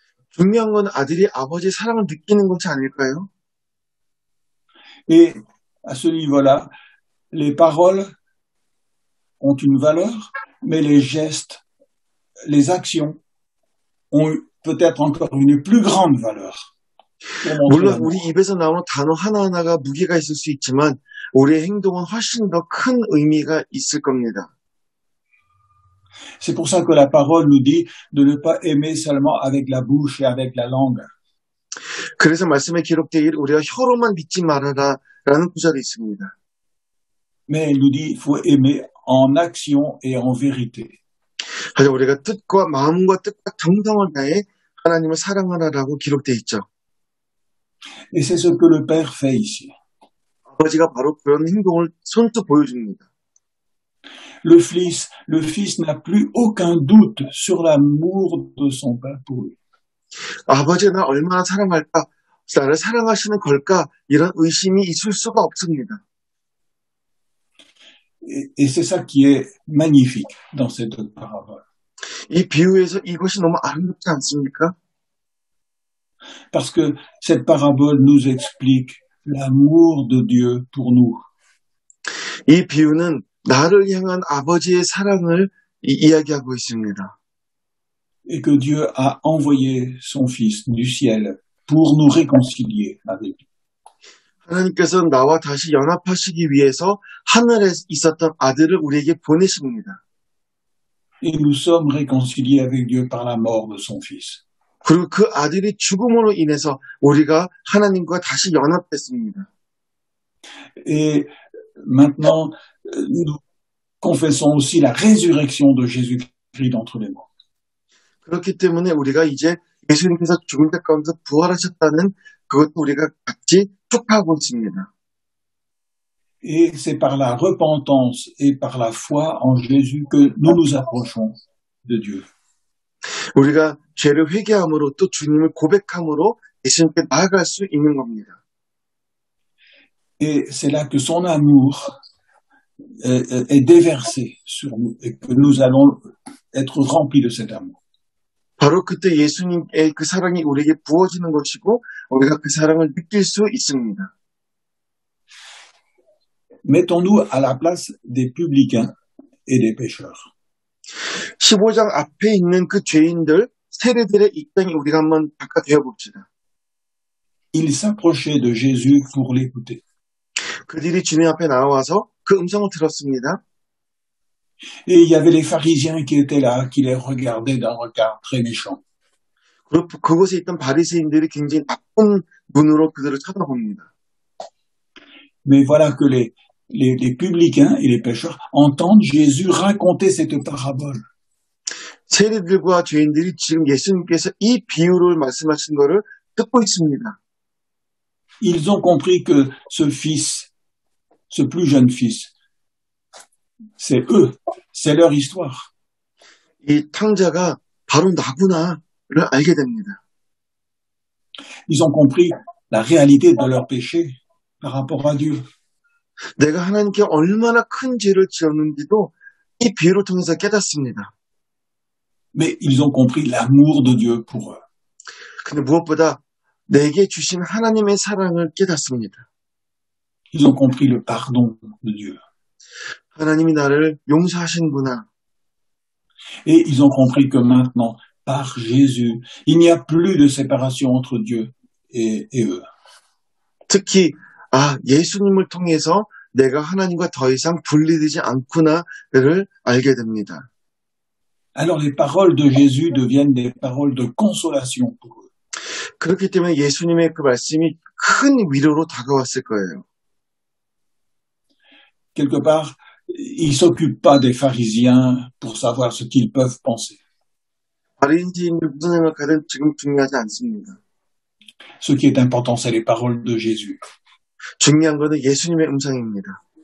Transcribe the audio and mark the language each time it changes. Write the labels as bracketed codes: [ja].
[ko] 중요한 건 아들이 아버지의 사랑을 느끼는 것이 아닐까요? [fr] Et à ce niveau-là, les paroles ont une valeur, mais les gestes, les actions ont peut-être encore une plus grande valeur. [ko] 물론 우리 입에서 나오는 단어 하나하나가 무게가 있을 수 있지만 우리의 행동은 훨씬 더 큰 의미가 있을 겁니다. [fr] C'est pour ça que la parole nous dit de ne pas aimer seulement avec la bouche et avec la langue. [ko] 그래서 말씀에 기록되기를 우리가 혀로만 믿지 말아라 라는 구절이 있습니다. [fr] Mais elle nous dit qu'il faut aimer en action et en vérité. [ko] 하지만 우리가 뜻과 마음과 뜻과 정성을 다해 하나님을 사랑하라라고 기록되어 있죠. [fr] Et c'est ce que le Père fait ici. [ko] 아버지가 바로 그런 행동을 손수 보여줍니다. [fr] Le Fils n'a plus aucun doute sur l'amour de son Père pour lui. [ko] 아버지가 나 얼마나 사랑할까, 나를 사랑하시는 걸까 이런 의심이 있을 수가 없습니다. [fr] Et c'est ça qui est magnifique dans cette parabole. [ko] 이 비유에서 이것이 너무 아름답지 않습니까? [fr] Parce que cette parabole nous explique l'amour de Dieu pour nous. [ko] 이 비유는 나를 향한 아버지의 사랑을 이야기하고 있습니다. [fr] Et que Dieu a envoyé son Fils du ciel pour nous réconcilier avec lui. [ko] 하나님께서는 나와 다시 연합하시기 위해서 하늘에 있었던 아들을 우리에게 보내십니다. [fr] Et nous sommes réconciliés avec Dieu par la mort de son Fils. [ko] 그리고 그 아들이 죽음으로 인해서 우리가 하나님과 다시 연합됐습니다. [fr] Et maintenant, nous confessons aussi la résurrection de Jésus-Christ d'entre les morts. [ko] 그렇기 때문에 우리가 이제 예수님께서 죽은 자 가운데서 부활하셨다는 그것도 우리가 같이 축하하고 있습니다. [fr] Et c'est par la repentance et par la foi en Jésus que nous nous approchons de Dieu. [ko] 우리가 죄를 회개함으로 또 주님을 고백함으로 예수님께 나아갈 수 있는 겁니다. [fr] Et c'est là que son amour est déversé sur nous et que nous allons être remplis de cet amour. [ko] 바로 그때 예수님의 그 사랑이 우리에게 부어지는 것이고 우리가 그 사랑을 느낄 수 있습니다. [fr] Mettons-nous à la place des publicains et des pécheurs. [ko] 15장 앞에 있는 그 죄인들, 세례들의 입장에 우리가 한번 바꿔되어 봅시다. [fr] Ils s'approchaient de Jésus pour l'écouter. [ko] 그들이 주님 앞에 나와서 그 음성을 들었습니다. [fr] Et il y avait les pharisiens qui étaient là, qui les regardaient d'un regard très méchant. [ko] 그리고 그곳에 있던 바리새인들이 굉장히 나쁜 눈으로 그들을 쳐다봅니다. [fr] Mais voilà que les publicains et les pécheurs entendent Jésus raconter cette parabole. [ko] 세리들과 죄인들이 지금 예수님께서 이 비유를 말씀하신 것을 듣고 있습니다. [fr] Ils ont compris que ce fils, ce plus jeune fils, c'est eux, c'est leur histoire. [ko] 이 탕자가 바로 나구나를 알게 됩니다. [fr] Ils ont compris la réalité de leur péché par rapport à Dieu. [ko] 내가 하나님께 얼마나 큰 죄를 지었는지도 이 비유를 통해서 깨닫습니다. [fr] Mais ils ont compris l'amour de Dieu pour eux. [ko] 근데 무엇보다 내게 주신 하나님의 사랑을 깨닫습니다. [fr] Ils ont compris le pardon de Dieu. [ko] 하나님이 나를 용서하신구나. [fr] Et ils ont compris que maintenant, par Jésus, il n'y a plus de séparation entre Dieu et eux. [ko] 특히 예수님을 통해서 내가 하나님과 더 이상 분리되지 않구나를 알게 됩니다. [fr] Alors les paroles de Jésus deviennent des paroles de consolation pour eux. [ko] 그렇기 때문에 예수님의 그 말씀이 큰 위로로 다가왔을 거예요. [fr] Quelque part, ils s'occupent pas des pharisiens pour savoir ce qu'ils peuvent penser. [ko] 바리새인이 무슨 생각하든 지금 중요하지 않습니다. [fr] Ce qui est important, c'est les paroles de Jésus. [ko] 중요한 것은 예수님의 음성입니다.